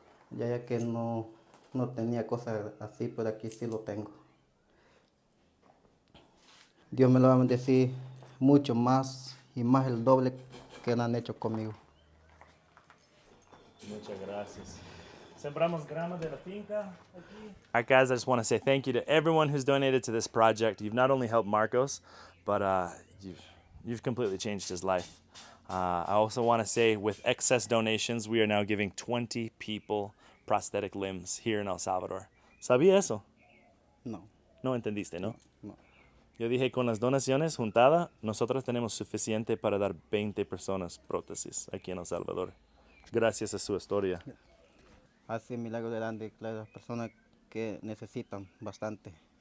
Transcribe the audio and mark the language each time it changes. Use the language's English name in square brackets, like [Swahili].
[Spanish] Ya que no tenía cosas así, pero aquí sí lo tengo. Dios me lo va a bendecir mucho más y más el doble que lo han hecho conmigo. Muchas gracias. Sembramos grama de la finca aquí. [English] All right, guys, I just want to say thank you to everyone who's donated to this project. You've not only helped Marcos, but you've completely changed his life. I also want to say with excess donations, we are now giving 20 people prosthetic limbs here in El Salvador. [Spanish] ¿Sabía eso? No, No entendiste, ¿no? no. Yo dije, con las donaciones juntadas, nosotros tenemos suficiente para dar 20 personas prótesis aquí en El Salvador. Gracias a su historia. Hace milagros grandes para las personas que necesitan bastante.